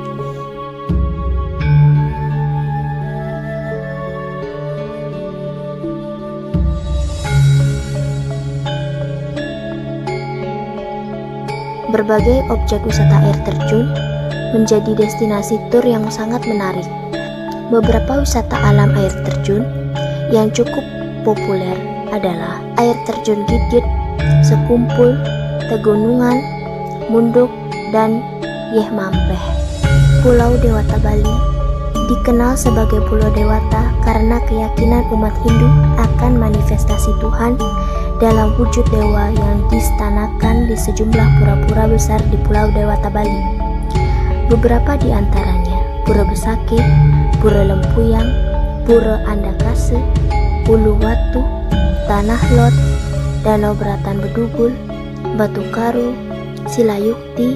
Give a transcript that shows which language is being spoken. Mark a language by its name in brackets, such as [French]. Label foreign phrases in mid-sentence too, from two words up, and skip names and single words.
[Indonesian] Berbagai objek wisata air terjun menjadi destinasi tur yang sangat menarik. Beberapa wisata alam air terjun yang cukup populer adalah air terjun Gidgit, Sekumpul, Tegunungan, Munduk, dan Yeh Mampeh. Pulau Dewata Bali dikenal sebagai Pulau Dewata karena keyakinan umat Hindu akan manifestasi Tuhan dalam wujud dewa yang distanakan di sejumlah pura-pura besar di Pulau Dewata Bali. Beberapa di antaranya Pura Besakih, Pura Lempuyang, Pura Andakase, Uluwatu, Tanah Lot, Danau Beratan Bedugul, Batu Karu, Silayukti.